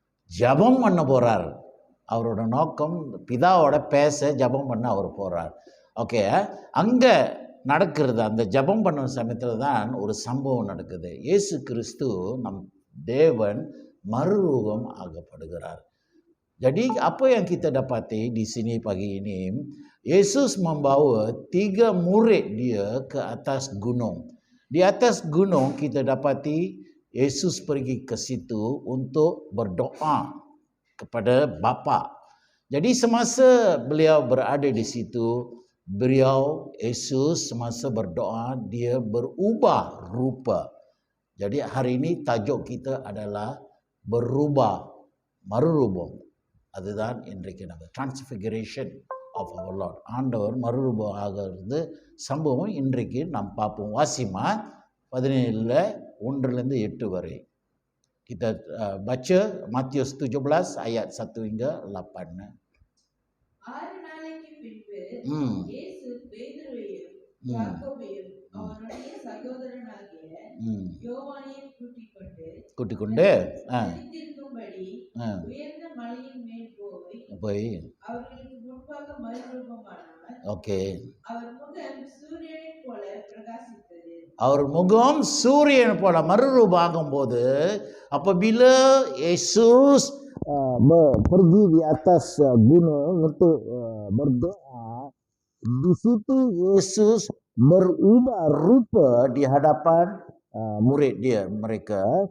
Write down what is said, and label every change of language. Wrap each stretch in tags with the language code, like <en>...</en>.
<ta>ஜபம் பண்ண போகிறார். அவரோட நோக்கம் பிதாவோட பேச ஜபம் பண்ண அவர் போகிறார். ஓகே, அங்கே நடக்கிறது அந்த ஜபம் பண்ண சமயத்தில் தான் ஒரு சம்பவம் நடக்குது. இயேசு கிறிஸ்து நம் தேவன் மறுரூபம் ஆகப்படுகிறார்.</ta> <ms>Jadi apa yang kita dapati di sini pagi ini, Yesus membawa 3 murid dia ke atas gunung. Di atas gunung kita dapati Yesus pergi ke situ untuk berdoa kepada Bapa. Jadi semasa beliau berada di situ, Yesus semasa berdoa dia berubah rupa. Jadi hari ini tajuk kita adalah berubah, மறுரூபம்.</ms> <ta>அதுதான் இன்றைக்கு நம்ம</ta> <en>transfiguration of our Lord.</en> <ta>ஆண்டவர் மறுரூபம் ஆகிறது சம்பவம் இன்றைக்கு நாம் பார்ப்போம். வாசிமா 17 1-8 வரை.</ta> <ms>Kita baca Matius 17 ayat 1 hingga 8.</ms> <ta>6 நாளைக்கு பின்பு இயேசு பேதுருவையும் யாக்கோபையும் அவனுடைய சகோதரனாகிய யோவானையும் கூட்டிக் கொண்டு அறிந்திருக்கும்படி உயர்ந்த மலையின் மேல் போய் அவர்களுக்கு முன்பாக மறுரூபமானார். ஓகே, அவர் முகம் சூரியனைப் போல பிரகாசித்தது. அவர் முகம் சூரியன் போல மறுரூபமாகும் போது</ta> <ms>apabila Yesus pergi di atas gunung untuk berdoa, di situ Yesus berubah rupa di hadapan murid dia mereka.</ms>